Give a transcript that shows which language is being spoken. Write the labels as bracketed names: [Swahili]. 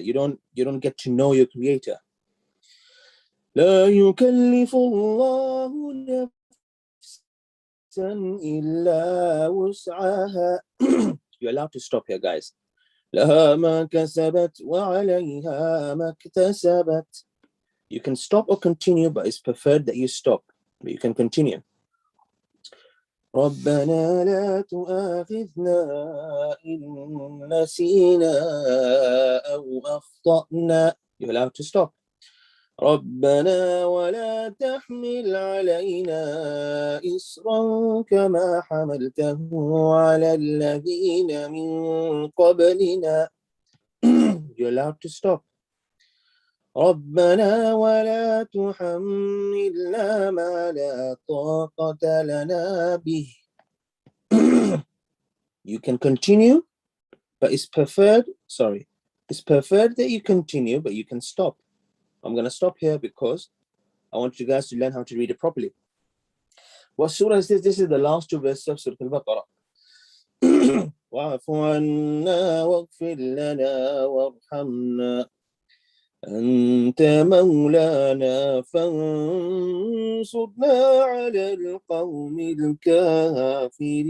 [English] You don't get to know your creator. [Arabic] لا يكلف الله نفسا إلا وسعها. [English] You're allowed to stop here, guys. [Arabic] لها ما كسبت وعليها ما اكتسبت. [English] You can stop or continue, but it's preferred that you stop. But you can continue. [Arabic] ربنا لا تؤاخذنا إن نسينا أو أخطأنا. [English] You're allowed to stop. [Arabic] ربنا ولا تحمل علينا إصرا كما حملته على الذين من قبلنا. [English] You're allowed to stop. [Arabic] ربنا ولا تحملنا ما لا طاقة لنا به. [English] You can continue, but it's preferred that you continue, but you can stop. I'm going to stop here because I want you guys to learn how to read it properly. What surah is this? This is the last two verses of Surah Al-Baqarah. [Arabic] وَاعْفُ عَنَّا وَاغْفِرْ لَنَا وَارْحَمْنَا أنت مولانا فانصرنا على القوم الكافرين.